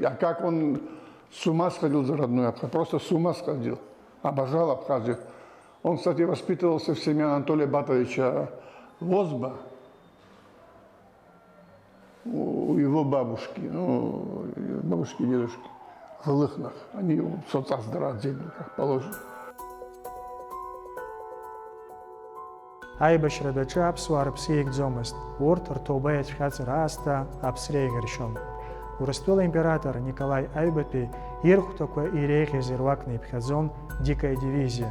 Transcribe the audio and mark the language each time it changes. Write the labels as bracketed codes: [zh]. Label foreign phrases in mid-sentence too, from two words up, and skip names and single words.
[ru] А как он с ума сходил за родную Абхазию, просто с ума сходил, обожал Абхазию. Он, кстати, воспитывался в семье Анатолия Батовича Возба, у его бабушки, ну, бабушки и дедушки в Лыхнах. Они в соцаздравотделе, как положено. [ab] Аибашьра даҿы аԥсуаа рыԥсы еигӡомызт. Урҭ рҭоуба иацәхьаҵыр аасҭа аԥсра еиӷьыршьон. Урыстәыла император Николай Аҩбатәи ирхәҭақәа иреиӷьыз ируакны иԥхьаӡон Дика идивизиа.